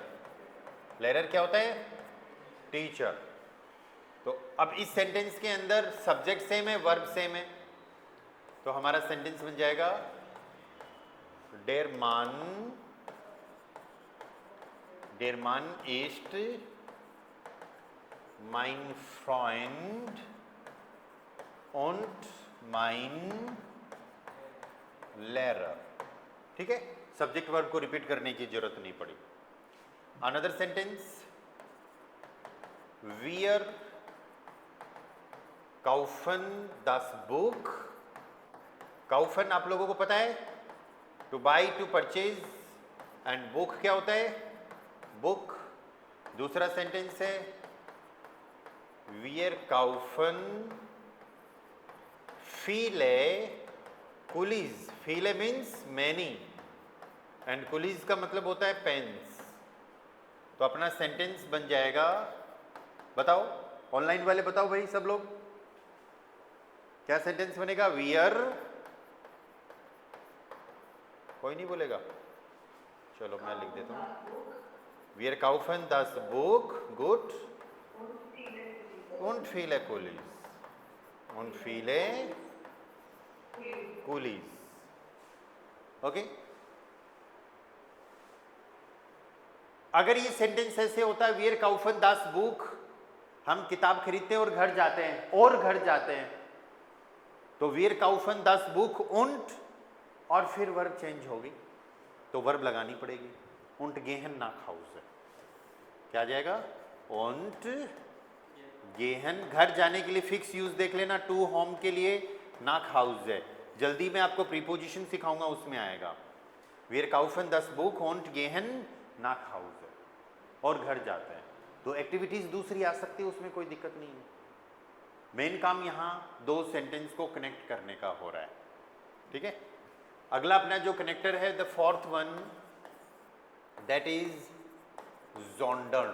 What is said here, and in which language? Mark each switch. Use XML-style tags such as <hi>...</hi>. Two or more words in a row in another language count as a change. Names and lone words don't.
<hi>लेरर क्या होता है? टीचर। तो अब इस सेंटेंस के अंदर</hi> <en>subject same</en> <hi>है,</hi> <en>verb same</en> <hi>है, तो हमारा सेंटेंस बन जाएगा</hi> <de>Der Mann ist mein Freund und mein Lehrer.</de> <hi>ठीक है,</hi> <en>subject verb</en> <hi>को रिपीट करने की जरूरत नहीं पड़ी।</hi> <en>another sentence,</en> <de>wir kaufen das Buch।</de> <hi>काउफन आप लोगों को पता है,</hi> <en>to buy, to purchase, and book</en> <hi>क्या होता है? बुक। दूसरा सेंटेंस है</hi> <de>wir kaufen viele Kulis.</de> <hi>viele</hi> <en>means many, and</en> <hi>कुलीज का मतलब होता है पेन्स। तो अपना सेंटेंस बन जाएगा, बताओ ऑनलाइन वाले बताओ भाई सब लोग, क्या सेंटेंस बनेगा? वियर, कोई नहीं बोलेगा, चलो मैं लिख देता हूँ,</hi> <de>Wir kaufen das Buch gut und viele Kulis. Und viele Kulis.</de> <hi>ओके अगर ये सेंटेंस ऐसे होता है,</hi> <de>wir kaufen das Buch,</de> <hi>हम किताब खरीदते हैं और घर जाते हैं, तो</hi> <de>wir kaufen das Buch und</de> <hi>और फिर</hi> <en>verb change</en> <hi>होगी तो वर्ब लगानी पड़ेगी.</hi> <de>und gehen nach Hause</de> <hi>क्या आ जाएगा?</hi> <de>und gehen</de> <hi>घर जाने के लिए</hi> <en>fix use</en> <hi>देख लेना,</hi> <en>to home</en> <hi>के लिए</hi> <de>nach Hause</de> <hi>है. जल्दी मैं आपको प्रीपोजिशन सिखाऊंगा, उसमें आएगा.</hi> <de>wir kaufen das Buch und gehen nach Hause</de> <hi>और घर जाते हैं. तो एक्टिविटीज दूसरी आ सकती है, उसमें कोई दिक्कत नहीं है. मेन काम यहाँ दो सेंटेंस को कनेक्ट करने का हो रहा है. ठीक है. अगला अपना जो कनेक्टर है,</hi> <en>the fourth one, that is</en> <hi>जोंडन.</hi>